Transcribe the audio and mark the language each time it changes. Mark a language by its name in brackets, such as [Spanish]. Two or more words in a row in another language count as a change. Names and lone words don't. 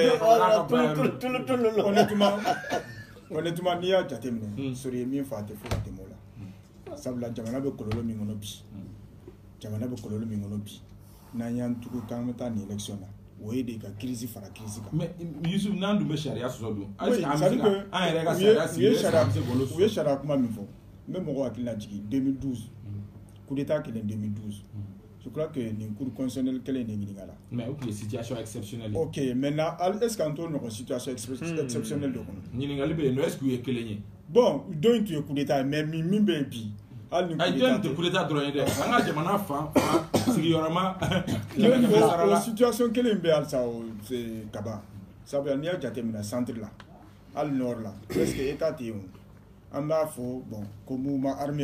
[Bambara] honnêtement n'i y'a jateminɛ Sori ye min fɔ a tɛ fo ka tɛmɛ o la sabula jamana bɛ kɔlɔlɔ min kɔnɔ bi n'an y'an tugu k'an bɛ taa nin élection na o ye de ka crise fara crise kan mais Yusuf n'an dun bɛ sariya sɔsɔ dun an yɛrɛ ka sariya sigi u ye sariya kuma min fɔ n bɛ mɔgɔw hakili lajigin 2012 [French] coup d'état [Bambara] kɛlen 2012 [French] je crois que [Bambara] nin [French] cour constitutionnelle [Bambara] kelen de ɲininka la mais o tun ye [French] situation exceptionnelle ok maintenant est-ce [Bambara] qu'an t'o ɲɔgɔn [French] situation exceptionnelle [Bambara] dɔ kɔnɔ ɲininkali bɛ yen nɔ [French] est-ce que [Bambara] u ye kelen ye bon dɔ in tun ye [French] coup d'état [Bambara] mais min bɛ yen bi hali ni jɔn tɛ [French] coup d'état [Bambara] dɔrɔn ye dɛ an ka jamana fan sigiyɔrɔma o situation kelen bɛ halisa o Kaba sabula n'i y'a jateminɛ centre la hali nord la [French] presque état [Bambara] tɛ yen o an b'a fɔ bon ko [French] mouvement armé